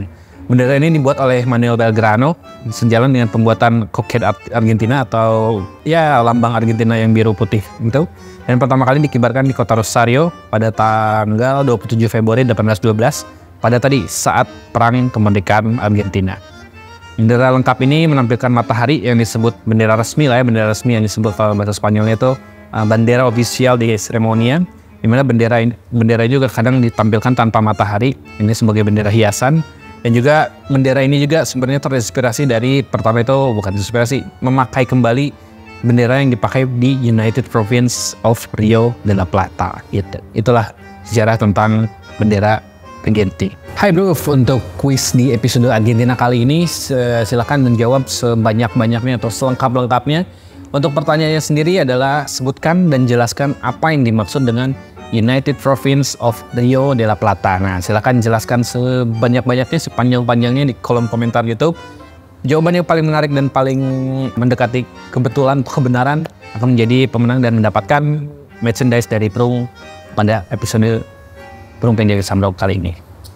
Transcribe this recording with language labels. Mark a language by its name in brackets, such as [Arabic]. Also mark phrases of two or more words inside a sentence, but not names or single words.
[Indonesian] Bendera ini dibuat oleh Manuel Belgrano, sejalan dengan pembuatan Coquette Argentina atau ya lambang Argentina yang biru putih gitu. Dan pertama kali dikibarkan di kota Rosario pada tanggal 27 Februari 1812 pada tadi saat perang kemerdekaan Argentina. Bendera lengkap ini menampilkan matahari yang disebut bendera resmi lah ya, bendera resmi yang disebut dalam bahasa Spanyolnya itu [Spanish] bandera oficial de ceremonia, [Indonesian] di mana bendera juga kadang ditampilkan tanpa matahari, ini sebagai bendera hiasan. Dan juga bendera ini juga sebenarnya terinspirasi dari, pertama itu bukan inspirasi, memakai kembali bendera yang dipakai di United Province of Rio de la Plata. Itulah sejarah tentang bendera Argentina. Hai bro, untuk kuis di episode Argentina kali ini silakan menjawab sebanyak-banyaknya atau selengkap-lengkapnya. Untuk pertanyaannya sendiri adalah sebutkan dan jelaskan apa yang dimaksud dengan United Province of Rio de la Plata. Nah, silakan jelaskan sebanyak-banyaknya, sepanjang-panjangnya di kolom komentar YouTube. Jawaban yang paling menarik dan paling mendekati kebetulan atau kebenaran akan menjadi pemenang dan mendapatkan merchandise dari Prung pada episode Prung Penjaga Samdok kali ini.